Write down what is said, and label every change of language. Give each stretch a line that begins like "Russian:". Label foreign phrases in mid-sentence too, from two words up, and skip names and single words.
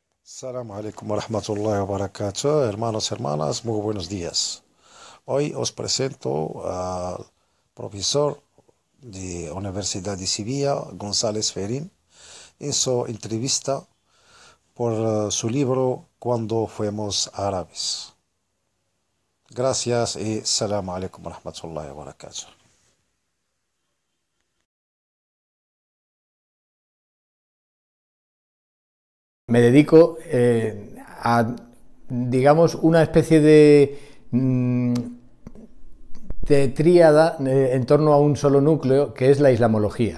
Arabic: السلام عليكم ورحمة الله وبركاته,
Spanish: hermanos y hermanas, muy buenos días. Hoy os presento al profesor de Universidad de Sevilla, González Ferrín, en su entrevista por su libro Cuando fuimos árabes. Gracias y
Arabic: السلام عليكم ورحمة الله وبركاته.
Spanish: Me dedico a, digamos, una especie de tríada en torno a un solo núcleo, que es la islamología.